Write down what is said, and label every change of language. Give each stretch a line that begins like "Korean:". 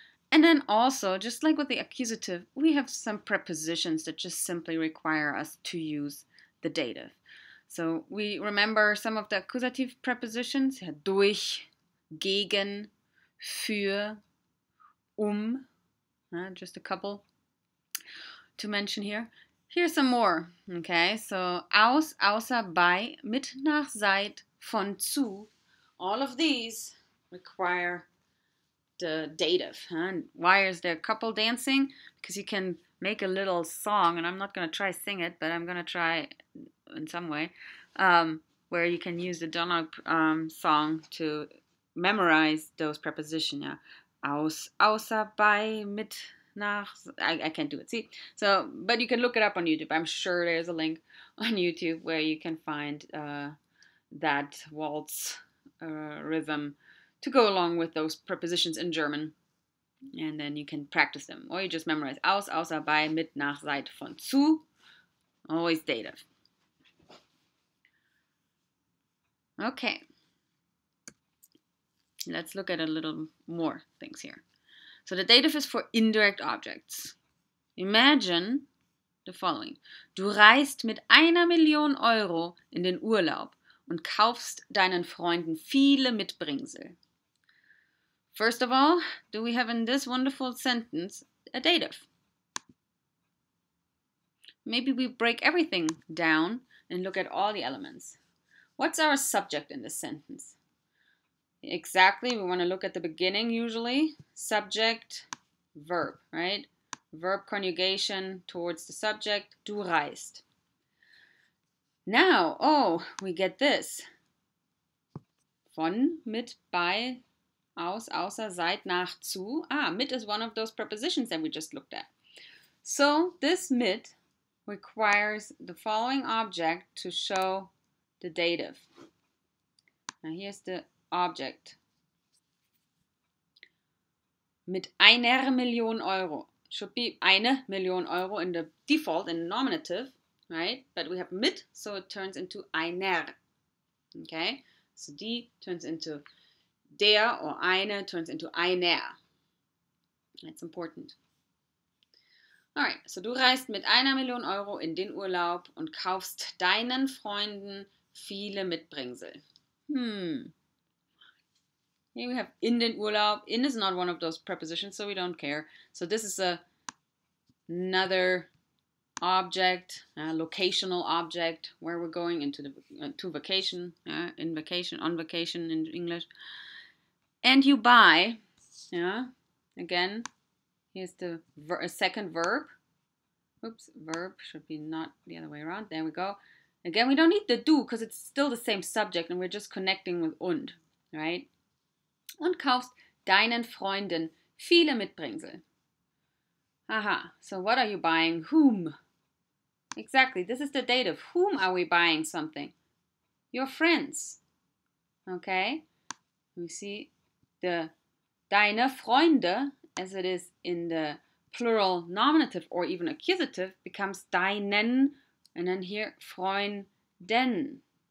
English: And then also, just like with the accusative, we have some prepositions that just simply require us to use the dative. So we remember some of the accusative prepositions, durch, gegen, für, just a couple to mention here. Here's some more, okay?
German: So aus, außer, bei, mit, nach, seit, von, zu.
English: All of these require the dative. And why is there a couple dancing? Because you can make a little song, and I'm not going to try sing it, but I'm going to try in some way, where you can use the Donald song to memorize those prepositions.
German: Yeah, aus, außer, bei, mit, nach.
English: I can't do it. See, so but you can look it up on YouTube. I'm sure there's a link on YouTube where you can find that waltz rhythm to go along with those prepositions in German. And then you can practice them. Or you just memorize
German: aus, außer, bei, mit, nach, seit, von, zu.
English: Always dative. Okay. Let's look at a little more things here. So the dative is for indirect objects. Imagine the following.
German: Du reist mit 1.000.000 Euro in den Urlaub und kaufst deinen Freunden viele Mitbringsel.
English: First of all, do we have in this wonderful sentence a dative? Maybe we break everything down and look at all the elements. What's our subject in this sentence? Exactly, we want to look at the beginning usually. Subject, verb, right? Verb conjugation towards the subject,
German: du reist.
English: Now, oh, we get this.
German: Von, mit, bei, aus, außer, seit, nach, zu.
English: Mit is one of those prepositions that we just looked at. So this mit requires the following object to show the dative. Now here's the object.
German: Mit 1.000.000 Euro.
English: Should be 1.000.000 Euro in the default, in nominative, right? But we have mit, so it turns into einer. Okay? So die turns into der, or eine turns into einer. That's important. Alright, so
German: du reist mit 1.000.000 Euro in den Urlaub und kaufst deinen Freunden viele Mitbringsel.
English: Here we have
German: in den Urlaub.
English: In is not one of those prepositions, so we don't care. So this is another object, locational object, where we're going into the to vacation, in vacation, on vacation in English. And you buy, again, here's the second verb. Oops, verb should be not the other way around. There we go. Again, we don't need the du because it's still the same subject and we're just connecting with und, right?
German: Und kaufst deinen Freunden viele Mitbringsel.
English: Aha, so what are you buying? Whom? Exactly, this is the dative. Whom are we buying something? Your friends. Okay? We see the
German: deine Freunde,
English: as it is in the plural nominative or even accusative, becomes deinen, and then here Freunden.